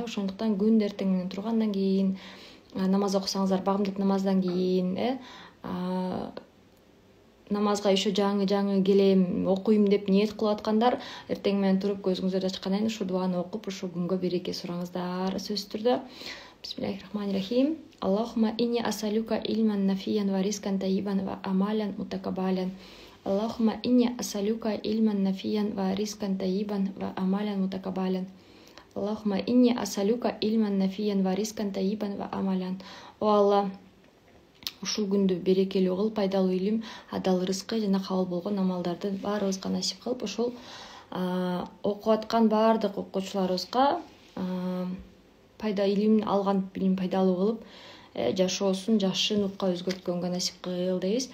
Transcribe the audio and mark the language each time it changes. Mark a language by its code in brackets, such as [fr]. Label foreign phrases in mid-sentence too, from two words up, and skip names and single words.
[ky] Ошондуктан күндө эртең менен тургандан кийин, намаз окусаңыздар, багымдык намаздан кийин, намазга еще жаңы келем, окуйм деп ниет кылып аткандар, эртең менен туруп көзүңүздөрдү ачкандан кийин ушу дуаны окуп, ушу күнгө береке сураңыздар. Сөзсүз түрдө Бисмиллахиррахманиррахим. [ar] اللهم إني أسألك علما نافعا ورزقا طيبا وعملا متقبلا. اللهم إني أسألك علما نافعا ورزقا طيبا وعملا متقبلا. اللهم إني أسألك علما نافعا ورزقا طيبا وعملا. [ky] О Алла, ушул күндү берекелүү кыл, пайдалуу илим, адал рызкы жана кабыл болгон амалдарды баарыбызга насип кылып, ушул окуп аткан баардык окуучуларыбызга пайда илим алган билим пайдалуу кылып, жашоосун жакшы нурга өзгөрткөнгө насип кыл дейбиз.